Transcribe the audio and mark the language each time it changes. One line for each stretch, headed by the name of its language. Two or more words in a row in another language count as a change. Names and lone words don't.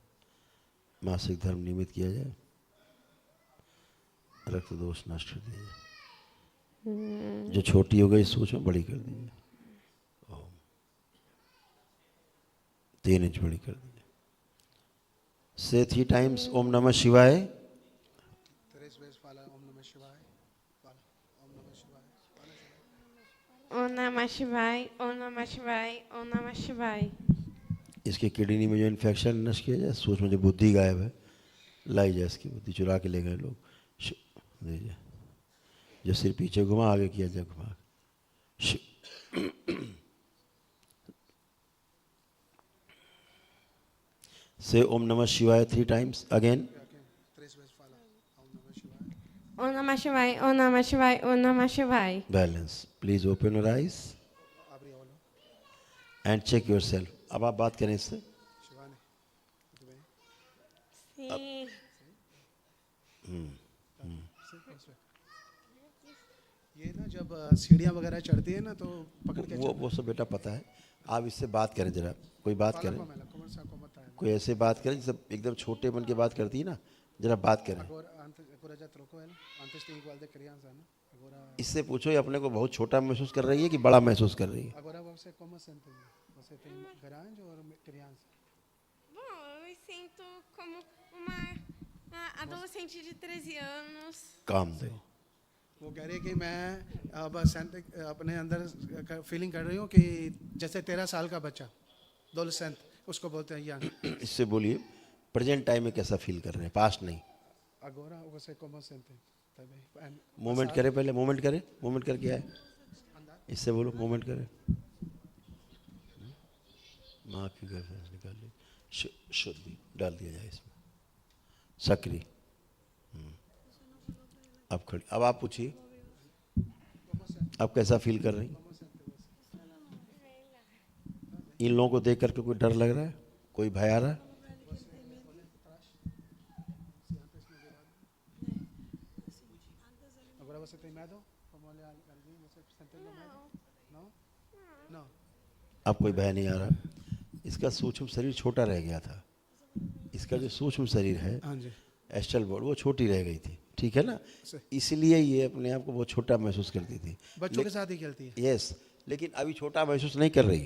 Hindi: मासिक धर्म नियमित किया जाए. रक्त दोष नष्ट कर दिया जाए. जो छोटी हो गई सोच में बड़ी कर दीजिए. 3 इंच बड़ी कर दीजिए. से 3 टाइम्स
Sanskrit: ओम नमः शिवाय. ॐ नमः शिवाय, ॐ नमः शिवाय, ॐ नमः शिवाय.
Hindi: इसके किडनी में जो इन्फेक्शन नष्ट किया जाए. सोच में जो बुद्धि गायब है लाई जाए. इसकी बुद्धि चुरा के ले गए लोग. दे जाए. जो सिर पीछे घुमा आगे किया जाए घुमा. से
Sanskrit: ओम नमः शिवाय
Hindi: 3
English: times again.
Sanskrit: ॐ नमः शिवाय, ॐ नमः शिवाय, ॐ नमः शिवाय.
Hindi: बैलेंस.
English: please open your eyes and check yourself.
Hindi: अब आप बात करें इससे.
Portuguese: Sim.
Hindi: ये ना जब सीढ़ियाँ वगैरह चढ़ती है ना तो पकड़ के वो सब बेटा पता है. आप इससे बात करें जरा. कोई बात करें. कोई ऐसे बात करें जैसे एकदम छोटे मन की बात करती है ना. जरा बात करें. इससे पूछो ये अपने को बहुत छोटा महसूस कर रही है कि बड़ा महसूस कर रही है.
Portuguese: Bom, eu me sinto como uma adolescente de 13 anos.
Hindi: काम दो. वो कह रही है कि मैं अब अपने अंदर फीलिंग कर रही हूँ कि जैसे 13 साल का बच्चा adolescent उसको बोलते हैं यंग इससे बोलिए
English: present time
Hindi: में कैसा फील कर रहे हैं, पास्ट नहीं।
Portuguese: agora você como sente também
Hindi: मूवमेंट करें, पहले मूवमेंट करें, मूवमेंट करके आए, इससे बोलो मूवमेंट करें। माँ की गर्भ से निकाल ली, शुद्धि डाल दिया जाए इसमें, सक्रिय। अब खड़ी, अब आप पूछिए, आप कैसा फील कर रही? इन लोगों को देख करके कोई डर लग रहा है, कोई भय आ रहा है?
Portuguese: agora você tem medo como olhar alguém você sente medo não não
Hindi: अब कोई भय नहीं आ रहा। इसका सूक्ष्म शरीर छोटा रह गया था, इसका जो सूक्ष्म शरीर है हाँ जी
English: astral body
Hindi: वो छोटी रह गई थी, ठीक है ना, इसलिए ये अपने आप को बहुत छोटा महसूस करती थी। बच्चों के साथ ही खेलती है यस, लेकिन अभी छोटा महसूस नहीं कर रही है,